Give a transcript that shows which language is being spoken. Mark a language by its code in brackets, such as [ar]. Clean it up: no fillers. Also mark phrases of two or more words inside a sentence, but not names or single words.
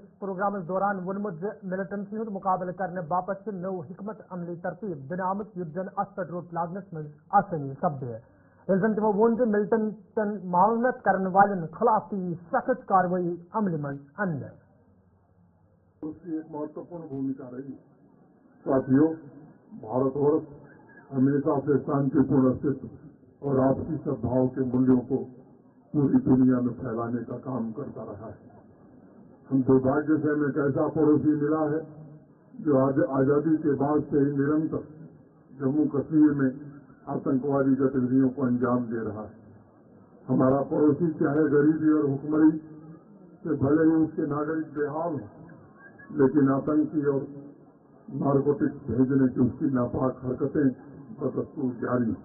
[ks] پروگرامس دوران وونمت ملٹنسی ہند مقابلہ کرنے باپت نو حکمت عملی ترتیب دن آمت یت زن ات پہ روٹ لاگنس مز آسانی سپدے یل زن تمو وون ملٹنٹن معاونت کرن والن خلاف تھی سخت کاروائی عمل من ان [hi] इस की एक महत्वपूर्ण भूमिका रही साथियों भारत वर्ष हमेशा से शांति पूर्ण स्थिति और आपसी सद्भाव के मूल्यों को पूरी दुनिया में फैलाने का काम करता रहा है. हम दुर्भाग्य से हमें एक ऐसा पड़ोसी मिला है जो आज़ादी के बाद से ही निरंतर जम्मू कश्मीर में आतंकवादी गतिविधियों को अंजाम दे रहा है. हमारा पड़ोसी चाहे ग़रीबी और हुक्मरानी से भले ही उस के नागरिक बेहाल हैं लेकिन आतंकी और नारकोटिक्स भेजने की उस की नापाक हरकतें बदस्तूर जारी हैं.